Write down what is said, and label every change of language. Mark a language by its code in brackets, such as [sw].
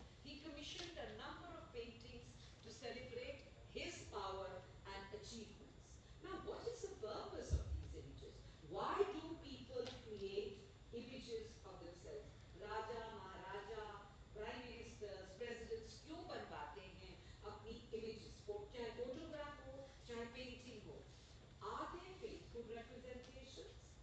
[en] He commissioned a number of paintings to celebrate his power and achievements. Now, what is the purpose of these images? Why do people create images of themselves? [hi] Raja, Maharaja, [en] prime ministers, presidents [hi] क्यों बनवाते हैं अपनी images? चाहे photograph हो, चाहे painting हो. [en] Are they faithful representations?